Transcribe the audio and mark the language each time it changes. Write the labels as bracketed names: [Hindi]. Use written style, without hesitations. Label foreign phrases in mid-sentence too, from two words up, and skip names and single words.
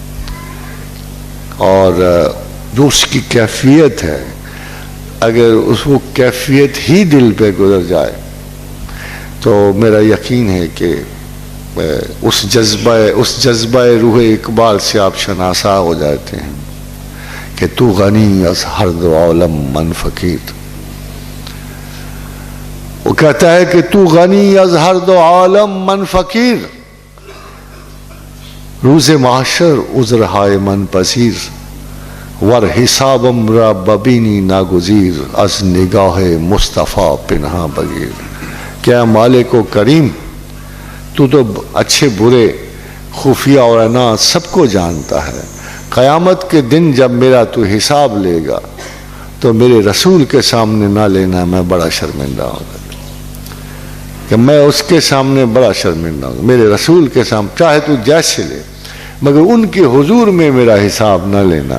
[Urdu] اور جو اس کی کیفیت ہے، اگر اس وہ کیفیت ہی دل پہ گزر جائے تو میرا یقین ہے کہ اس جذبہ روح اقبال سے آپ شناسا ہو جاتے ہیں کہ [Persian] تو غنی از ہر دو عالم من فقیر۔ [Urdu] وہ کہتا ہے کہ [Persian] تو غنی از ہر دو عالم من فقیر، روز محشر عذرہائے من پذیر، ور حسابم را ببینی ناگزیر، از نگاہ مصطفیٰ پنہا بگیر۔ [Urdu] کیا مالک و کریم، تو اچھے برے خفیہ اور اعلان سب کو جانتا ہے، قیامت کے دن جب میرا تو حساب لے گا تو میرے رسول کے سامنے نہ لینا، میں بڑا شرمندہ ہوگا، کہ میں اس کے سامنے بڑا شرمندہ ہوں، میرے رسول کے سامنے چاہے تو جیسے لے، مگر ان کے حضور میں میرا حساب نہ لینا۔